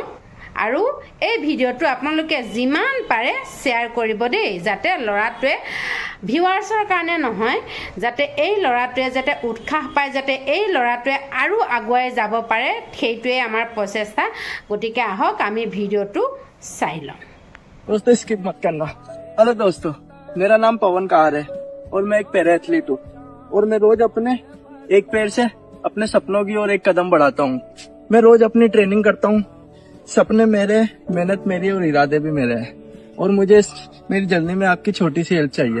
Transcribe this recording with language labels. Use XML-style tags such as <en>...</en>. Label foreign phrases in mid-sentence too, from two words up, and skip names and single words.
<as>আৰু এই ভিডিঅ'টো আপোনালোকে যিমান পাৰে শ্বেয়াৰ কৰিব দেই, যাতে ল'ৰাটোৱে ভিউৱাৰ্ছৰ কাৰণে নহয়, যাতে এই ল'ৰাটোৱে যাতে উৎসাহ পায়, যাতে এই ল'ৰাটোৱে আৰু আগুৱাই যাব পাৰে, সেইটোৱে আমাৰ প্ৰচেষ্টা। গতিকে আহক আমি ভিডিঅ'টো চাই লওঁ।</as> <hi>दोस्तों स्किप मत करना। हेलो दोस्तों, मेरा नाम पवन कहार है और मैं एक पैरा एथलीट हूँ और मैं रोज अपने एक पैर से अपने सपनों की ओर एक कदम बढ़ाता हूँ। मैं रोज अपनी ट्रेनिंग करता हूँ। सपने मेरे, मेहनत मेरी और इरादे भी मेरे हैं और मुझे मेरी जर्नी में आपकी छोटी सी हेल्प चाहिए।</hi>